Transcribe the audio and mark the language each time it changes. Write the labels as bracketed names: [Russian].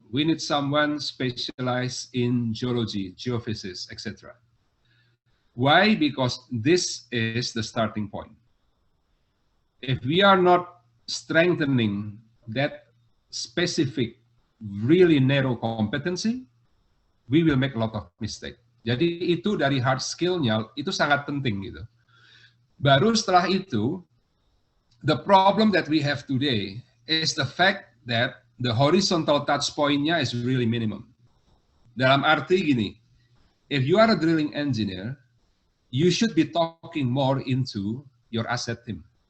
[English] We need someone specialized in geology, geophysics, etc. Why? Because this is the starting point. If we are not strengthening that specific, really narrow competency, we will make a lot of mistake. [Indonesian] Jadi itu dari hard skill-nya, itu sangat penting gitu. Baru setelah itu, [English] the problem that we have today is the fact that the horizontal touch point-nya is really minimum. [Indonesian] Dalam arti gini, [English] if you are a drilling engineer, you should be talking more into your asset team.